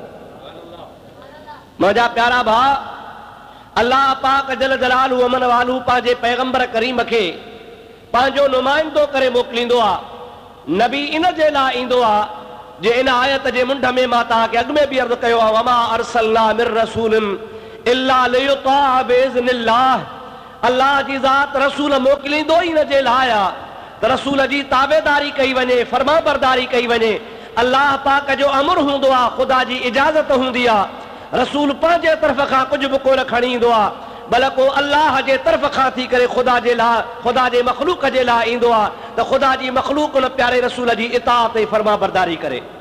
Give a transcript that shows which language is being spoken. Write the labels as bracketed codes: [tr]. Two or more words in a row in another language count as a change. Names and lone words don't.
[sd] मुंहिंजा प्यारा भाउ, अल्लाह पाक [ar] جل جلاله عم نواله [sd] पंहिंजे पैगंबर करीम खे पंहिंजो नुमाइंदो करे मोकिलींदो आहे। नबी इन जे लाइ ईंदो आहे जे इन आयत जे मुंड में मां तव्हांखे अॻु में बि अर्ज़ु कयो आहे, [ar] وما أرسلنا من رسول إلا ليطاع بإذن الله. [sd] अल्लाह जी ज़ात रसूल मोकिलींदो ई इन जे लाइ आहे त रसूल जी ताबेदारी कई वञे, फर्मा बरदारी कई वञे। अल्लाह पाक जो अमर हूंदो आहे, ख़ुदा जी इजाज़त हूंदी आहे। रसूल पंहिंजे तरफ़ खां कुझु बि कोन खणी ईंदो आहे, बल्कि अल्लाह जे तरफ़ खां थी करे ख़ुदा जे लाइ, ख़ुदा जे मख़लूक जे लाइ ईंदो आहे त ख़ुदा जी मख़लूक उन प्यारे रसूल जी इताअत ऐं फर्मा बरदारी करे।